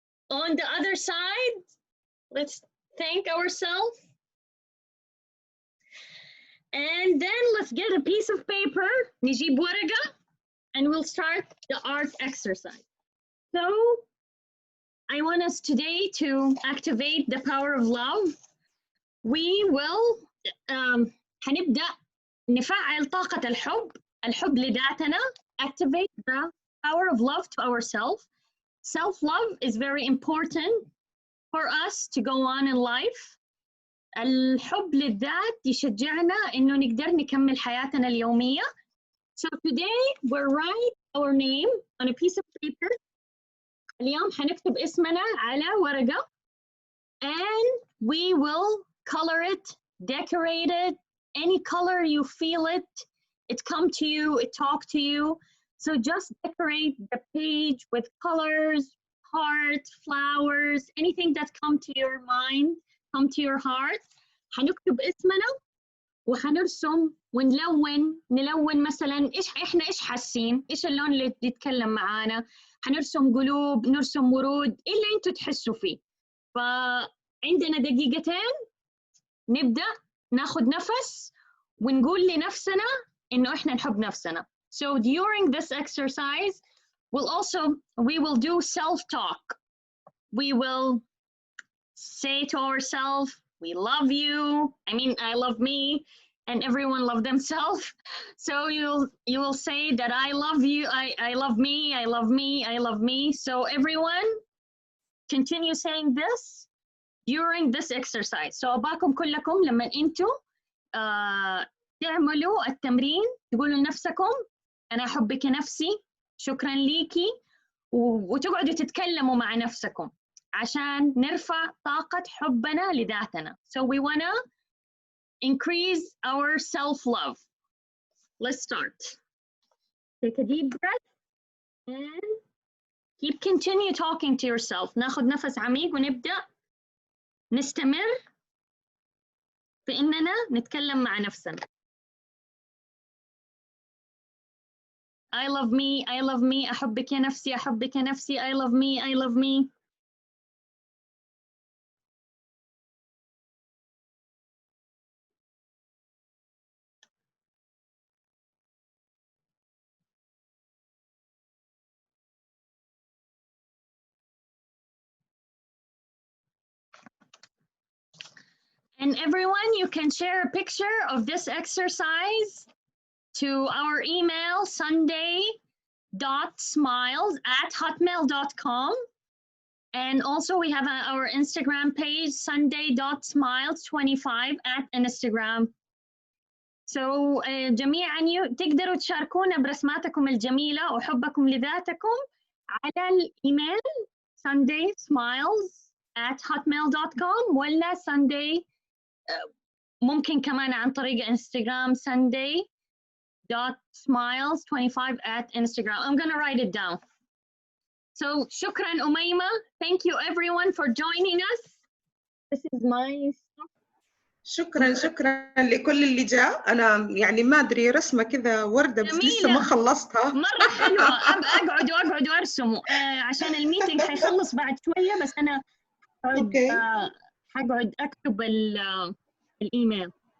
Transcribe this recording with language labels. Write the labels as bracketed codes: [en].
[en] On the other side, let's thank ourselves. And then let's get a piece of paper. [ar] نجيب ورقة. [en] And we'll start the art exercise. So I want us today to activate the power of love. We will [ar] هنبدأ نفعل طاقة الحب لذاتنا. [en] Activate the power of love to ourselves. Self-love is very important for us to go on in life. [ar] الحب للذات يشجعنا إنه نقدر نكمل حياتنا اليومية. [en] So today we'll write our name on a piece of paper. [ar] اليوم حنكتب اسمنا على ورقة. [en] And we will color it, decorate it, any color you feel it. It come to you, it talk to you. So just decorate the page with colors, hearts, flowers, anything that come to your mind, come to your heart. [ar] حنكتب اسمنا وحنرسم نلون مثلا ايش حاسين، ايش اللون اللي يتكلم معانا. حنرسم قلوب، نرسم ورود، ايه اللي انتوا تحسوا فيه. فعندنا دقيقتين نبدأ ناخد نفس ونقول لنفسنا إنه إحنا نحب نفسنا. [en] So during this exercise, we will do self-talk. We will say to ourselves, we love you. I mean, I love me, and everyone love themselves. So you will say that I love you, I love me, I love me, I love me. So everyone continue saying this during this exercise. [ar] So أباكم كلكم لما أنتوا تعملوا التمرين تقولوا لنفسكم أنا أحبك نفسي، شكرا ليكي، وتقعدوا تتكلموا مع نفسكم عشان نرفع طاقة حبنا لذاتنا. [en] So we wanna increase our self-love. Let's start. Take a deep breath and continue talking to yourself. [ar] ناخد نفس عميق ونبدأ نستمر في إننا نتكلم مع نفسنا. [en] I love me, I love me, [ar] أحبك يا نفسي، أحبك يا نفسي, [en] I love me, I love me. And everyone, you can share a picture of this exercise to our email sunday.smiles@hotmail.com. And also we have our Instagram page sunday.smiles25 at Instagram. [ar] So جميعا تقدروا تشاركونا برسماتكم الجميلة وحبكم لذاتكم على الإيميل sundaysmiles@hotmail.com ولا sunday ممكن كمان عن طريق انستغرام sunday.smiles25 at Instagram. [en] I'm gonna write it down. [ar] So شكرا أميمة. [en] Thank you everyone for joining us. This is my stuff. [ar] شكرا لكل اللي جاء. أنا يعني ما أدري رسمة كذا وردة بس لسه ما خلصتها. مرة حلوة. أقعد وأرسم عشان الميتنج حيخلص بعد شوية بس أنا حقعد أكتب الإيميل.